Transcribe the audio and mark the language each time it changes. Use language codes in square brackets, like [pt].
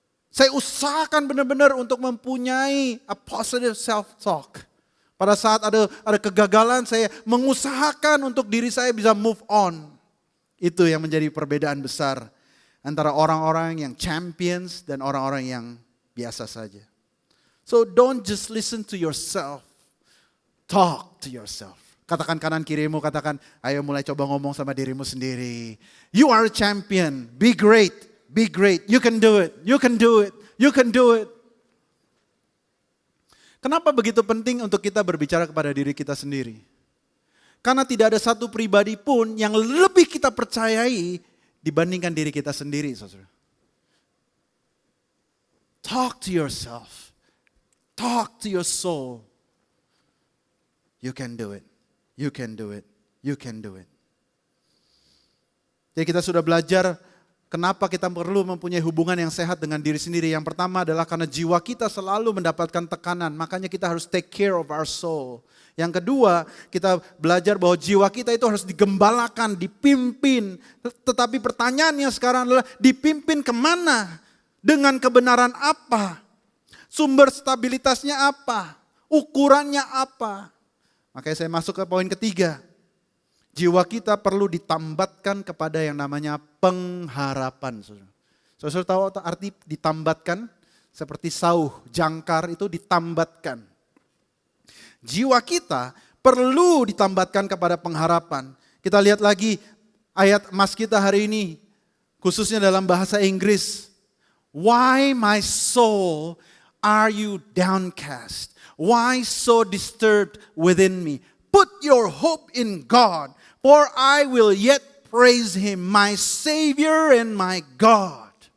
[id] Saya usahakan benar-benar untuk mempunyai [en] a positive self-talk. [id] Pada saat ada kegagalan, saya mengusahakan untuk diri saya bisa [en] move on. [id] Itu yang menjadi perbedaan besar antara orang-orang yang champions dan orang-orang yang biasa saja. [en] So don't just listen to yourself, talk to yourself. [id] Katakan kanan kirimu, katakan, ayo mulai coba ngomong sama dirimu sendiri. [en] You are a champion, be great, you can do it, you can do it, you can do it. [id] Kenapa begitu penting untuk kita berbicara kepada diri kita sendiri? Karena tidak ada satu pribadi pun yang lebih kita percayai dibandingkan diri kita sendiri, saudara. [en] Talk to yourself, talk to your soul. You can do it. You can do it. You can do it. [id] Jadi kita sudah belajar kenapa kita perlu mempunyai hubungan yang sehat dengan diri sendiri. Yang pertama adalah karena jiwa kita selalu mendapatkan tekanan, makanya kita harus [en] take care of our soul. [id] Yang kedua, kita belajar bahwa jiwa kita itu harus digembalakan, dipimpin. Tetapi pertanyaannya sekarang adalah dipimpin kemana? Dengan kebenaran apa? Sumber stabilitasnya apa? Ukurannya apa? Makanya saya masuk ke poin ketiga. Jiwa kita perlu ditambatkan kepada yang namanya pengharapan. Saudara tahu arti ditambatkan? Seperti sauh, jangkar itu ditambatkan. Jiwa kita perlu ditambatkan kepada pengharapan. Kita lihat lagi ayat emas kita hari ini, khususnya dalam bahasa Inggris. [en] Why my soul are you downcast? Why so disturbed within me? Put your hope in God, for I will yet praise Him, my Savior and my God.